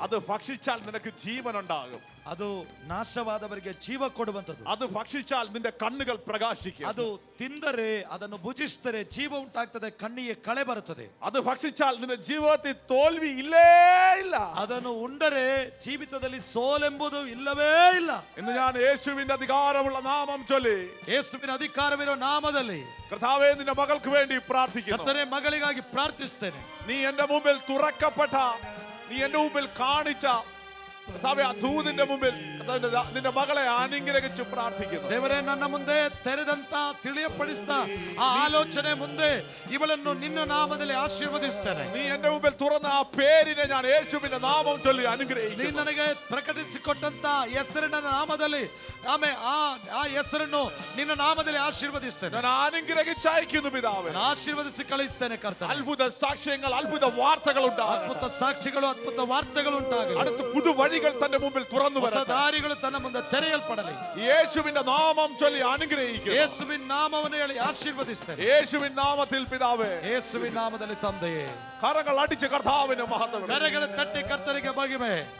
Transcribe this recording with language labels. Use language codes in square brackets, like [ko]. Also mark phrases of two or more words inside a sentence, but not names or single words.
[ml] അത് ഭക്ഷിച്ചാൽ നിനക്ക് ജീവൻ ഉണ്ടാകും. [kn] ಅದು ನಾಶವಾದವರಿಗೆ ಜೀವ ಕೊಡುವಂತದ್ದು. [ml] അത് ഭക്ഷിച്ചാൽ നിന്റെ കണ്ണുകൾ പ്രകാശിക്കും. [kn] ಅದು ತಿಂದರೆ ಅದನ್ನು ಭುಜಿಸಿದರೆ ಜೀವ ಉಂಟಾಗ್ತದೆ, ಕಣ್ಣಿಗೆ ಕಳೆ ಬರುತ್ತದೆ. [ml] അത് ഭക്ഷിച്ചാൽ നിന്റെ ജീവിതത്തിൽ തോൽവി ഇല്ലേ ഇല്ല. [kn] ಅದನ್ನು ಉಂಡರೆ ಜೀವಿತದಲ್ಲಿ ಸೋಲೆಂಬುದು ಇಲ್ಲವೇ ಇಲ್ಲ. [ml] ഇന്ന് ഞാൻ യേശുവിന്റെ അധികാരമുള്ള നാമം ചൊല്ലി, [kn] ಯೇಸುವಿನ ಅಧಿಕಾರವಿರೋ ನಾಮದಲ್ಲಿ [ml] കർത്താവേ നിന്റെ മകൾക്ക് വേണ്ടി പ്രാർത്ഥിക്കുന്നു. [kn] ಕರ್ತನೇ ಮಗಳಿಗಾಗಿ ಪ್ರಾರ್ಥಿಸುತ್ತೇನೆ. [ml] നീ എന്റെ മുമ്പിൽ തുറക്കപ്പെട്ട, നീ എന്റെ മുമ്പിൽ കാണിച്ച കർത്താവേ ആ ദൂതിന്റെ മുമ്പിൽ നിന്റെ മകളെ അനുഗ്രഹിച്ച് പ്രാർത്ഥിക്കുന്നു. [kn] ದೇವರೇ, ನನ್ನ ಮುಂದೆ ತೆರೆದಂತ ತಿಳಿಯಪಡಿಸಿದ ಆ ಆಲೋಚನೆ ಮುಂದೆ ಇವಳನ್ನು ನಿನ್ನ ನಾಮದಲ್ಲಿ ಆಶೀರ್ವದಿಸುತ್ತೇನೆ. [ml] നീ എന്റെ മുമ്പിൽ തുറന്ന ആ പേരിനെ ഞാൻ യേശുവിന്റെ നാമം ചൊല്ലി അനുഗ്രഹിക്കുന്നു. [kn] ನೀ ನನಗೆ ಪ್ರಕಟಿಸಿಕೊಟ್ಟಂತ ಹೆಸರಿನ ನಾಮದಲ್ಲಿ ಆ ಹೆಸರನ್ನು ನಿನ್ನ ನಾಮದಲ್ಲಿ ಆಶೀರ್ವದಿಸ್ತೇನೆ. [ml] ഞാൻ അനുഗ്രഹിച്ചയക്കുന്നു പിതാവേ. [kn] ಆಶೀರ್ವದಿಸಿ ಕಳಿಸ್ತೇನೆ ಕರ್ತನೇ. [ml] അത്ഭുത സാക്ഷ്യങ്ങൾ, അത്ഭുത വാർത്തകൾ ഉണ്ടാകും. [kn] ಅದ್ಭುತ ಸಾಕ್ಷಿಗಳು, ಅದ್ಭುತ ವಾರ್ತೆಗಳು ಉಂಟಾಗಲಿ. [ml] അടുത്ത പുതുവഴികൾ തന്റെ മുമ്പിൽ തുറന്നു [kn] ಹೊಸ ದಾರಿಗಳು ತನ್ನ ಮುಂದೆ ತೆರೆಯಲ್ಪಡಲಿ. [ml] യേശുവിന്റെ നാമം ചൊല്ലി അനുഗ്രഹിക്കുന്നു. [kn] ಯೇಸುವಿನ ನಾಮವನ್ನು ಹೇಳಿ ಆಶೀರ್ವದಿಸ್ತೇನೆ. [ml] യേശുവിൻ നാമത്തിൽ പിതാവേ. [kn] ಯೇಸುವಿನ ನಾಮದಲ್ಲಿ ತಂದೆಯೇ. [ml] കരങ്ങൾ അടിച്ച് കർത്താവിന് മഹത്വം. [kn] ಕರಗಳ ತಟ್ಟಿ ಕರ್ತನಿಗೆ ಮಹಿಮೆ.